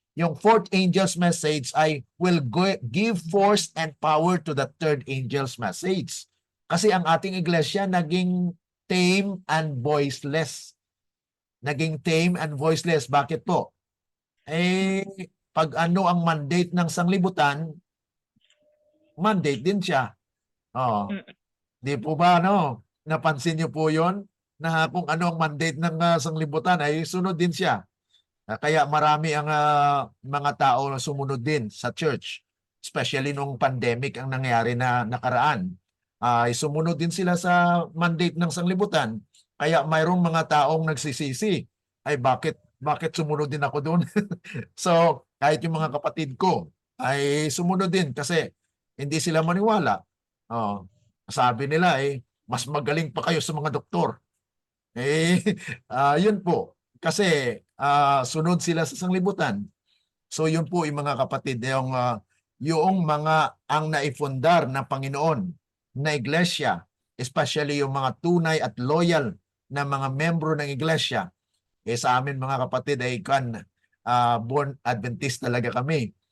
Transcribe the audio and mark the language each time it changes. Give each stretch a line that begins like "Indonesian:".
English: Yung fourth angel's message ay will give force and power to the third angel's message.
Filipino: Kasi ang ating iglesia naging
English: tame and voiceless.
Filipino: Naging
English: tame and voiceless.
Filipino: Bakit po? Pag ano ang mandate ng sanglibutan, mandate din siya. Di po ba, no? Napansin niyo po yon na kung ano ang mandate ng sanglibutan ay sunod din siya. Kaya marami ang mga tao na sumunod din sa church, especially nung pandemic ang nangyari na nakaraan. Sumunod din sila sa mandate ng sanglibutan. Kaya mayroong mga taong nagsisisi, ay bakit sumunod din ako doon? So, kahit yung mga kapatid ko ay sumunod din kasi hindi sila maniwala. Sabi nila mas magaling pa kayo sa mga doktor. Yun po. Kasi sunod sila sa sanglibutan. So yun po yung mga kapatid, yung mga ang naifundar ng Panginoon na iglesia, especially yung mga tunay at loyal na mga membro ng iglesia. Sa amin mga kapatid ay born Adventist talaga kami.